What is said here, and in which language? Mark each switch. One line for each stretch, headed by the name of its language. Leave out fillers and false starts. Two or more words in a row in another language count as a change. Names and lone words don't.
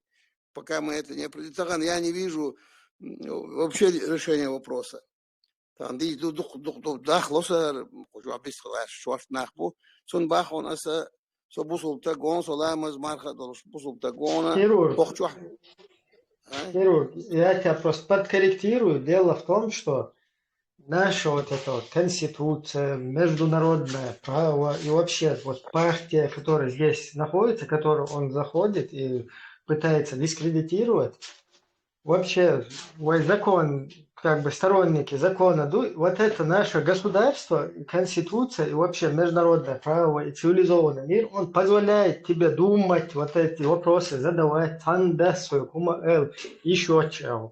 Russian: Пока мы это не определили, я не вижу вообще решения вопроса.
Chechen: Там дахлоса, швартнахбу, сунбах он аса, собусул тагон, соламаз марха, бусул тагона, похчуах.
Russian: Хирург, я тебя просто подкорректирую. Дело в том, что наша вот эта вот конституция, международное право и вообще вот партия, которая здесь находится, которую он заходит и пытается дискредитировать, вообще закон, как бы сторонники закона, вот это наше государство, конституция и вообще международное право и цивилизованный мир, он позволяет тебе думать, вот эти вопросы задавать, еще чего.